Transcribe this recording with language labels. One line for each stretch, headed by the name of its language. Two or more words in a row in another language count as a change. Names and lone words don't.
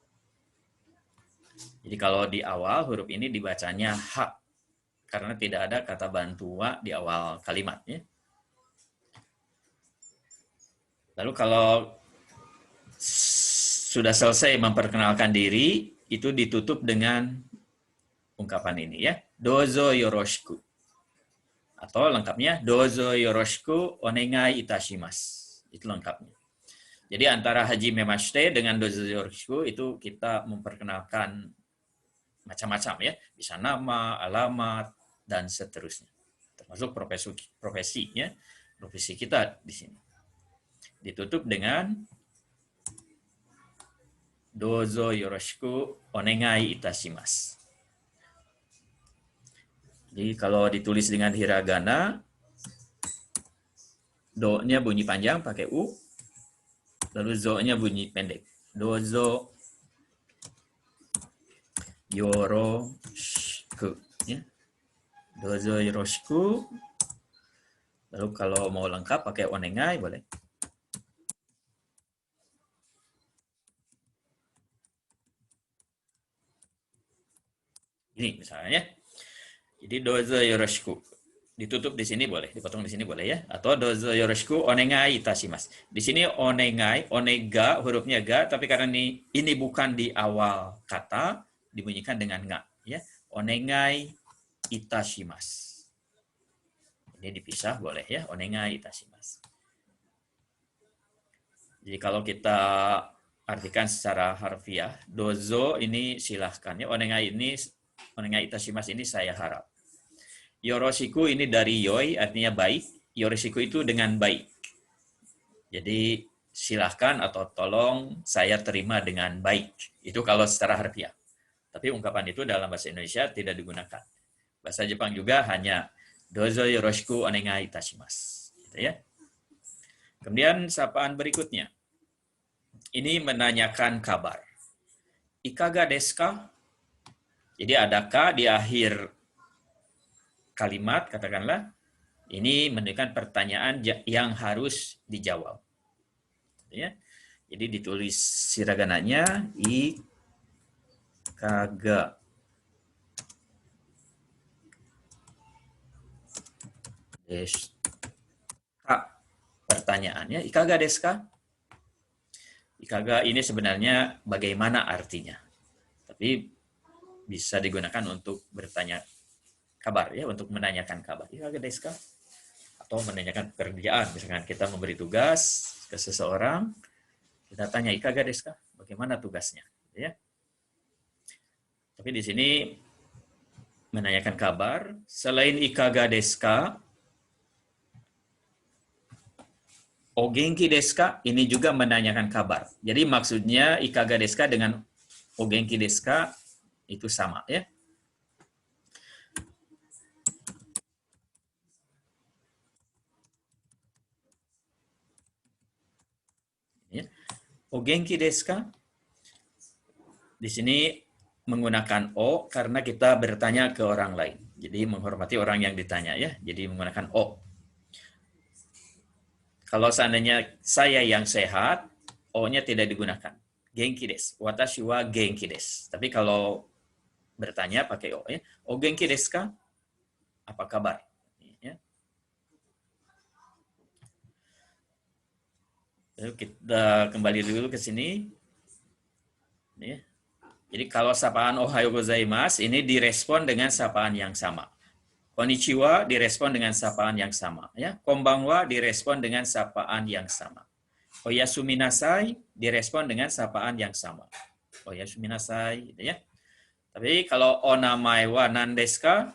Indonesian: Jadi kalau di awal huruf ini dibacanya H. Karena tidak ada kata bantu wa di awal kalimat. Ya. Lalu kalau sudah selesai memperkenalkan diri, itu ditutup dengan ungkapan ini ya.
Japanese: どうぞよろしく.
Indonesian: Atau lengkapnya
Japanese: どうぞよろしくお願いいたします.
Indonesian: Itu lengkapnya. Jadi antara
Japanese: はじめまして
Indonesian: dengan
Japanese: どうぞよろしく
Indonesian: itu kita memperkenalkan macam-macam ya. Bisa nama, alamat, dan seterusnya. Termasuk profesi ya. Profesi kita di sini. Ditutup dengan
Japanese: どうぞよろしくお願いいたします.
Indonesian: Jadi kalau ditulis dengan hiragana, do-nya bunyi panjang pakai u, lalu zo-nya bunyi pendek.
Japanese: どうぞよろしく.
Indonesian: Ya.
Japanese: どうぞよろしく.
Indonesian: Lalu kalau mau lengkap pakai onegai boleh. Ini misalnya.
Japanese: Jadi どうぞよろしく.
Indonesian: Ditutup di sini boleh, dipotong di sini boleh ya.
Japanese: Atau どうぞよろしくお願いいたします.
Indonesian: Di sini onegai, onega hurufnya ga, tapi karena ini bukan di awal kata, dibunyikan dengan nga ya.
Japanese: お願いいたします.
Indonesian: Ini dipisah boleh ya,
Japanese: お願いいたします.
Indonesian: Jadi kalau kita artikan secara harfiah, dozo ini silahkan ya,
Japanese: お願いいたします
Indonesian: ini saya harap. Yoroshiku ini dari yoi, artinya baik. Yoroshiku itu dengan baik. Jadi silahkan atau tolong saya terima dengan baik. Itu kalau secara harfiah. Tapi ungkapan itu dalam bahasa Indonesia tidak digunakan. Bahasa Jepang juga hanya
Japanese: どうぞよろしくお願いいたします.
Indonesian: Gitu ya. Kemudian sapaan berikutnya. Ini menanyakan kabar.
Japanese: いかがですか?
Indonesian: Jadi ada ka di akhir kalimat, katakanlah, ini menunjukkan pertanyaan yang harus dijawab. Ya. Jadi ditulis hiragananya
Japanese: いかがですか. Pertanyaannya, いかがですか?
Indonesian: Ikaga ini sebenarnya bagaimana artinya. Tapi bisa digunakan untuk bertanya kabar ya, untuk menanyakan kabar.
Japanese: いかがですか?
Indonesian: Atau menanyakan pekerjaan, misalkan kita memberi tugas ke seseorang, kita tanya
Japanese: いかがですか?
Indonesian: Bagaimana tugasnya, ya. Tapi di sini menanyakan kabar, selain
Japanese: いかがですか、お元気ですか?
Indonesian: Ini juga menanyakan kabar. Jadi maksudnya
Japanese: いかがですか
Indonesian: dengan
Japanese: お元気ですか
Indonesian: itu sama ya.
Japanese: お元気ですか?
Indonesian: Di sini menggunakan o karena kita bertanya ke orang lain. Jadi menghormati orang yang ditanya ya. Jadi menggunakan o. Kalau seandainya saya yang sehat, o-nya tidak digunakan.
Japanese: 元気です. 私は元気です.
Indonesian: Tapi kalau bertanya pakai o ya.
Japanese: お元気ですか?
Indonesian: Apa kabar? Ya. Lalu kita kembali dulu ke sini. Ya. Jadi kalau sapaan
Japanese: おはようございます
Indonesian: ini direspon dengan sapaan yang sama. Konnichiwa direspon dengan sapaan yang sama. Ya. Konbanwa direspon dengan sapaan yang sama.
Japanese: おやすみなさい
Indonesian: direspon dengan sapaan yang sama.
Japanese: おやすみなさい,
Indonesian: gitu ya. Tapi kalau
Japanese: お名前は何ですか?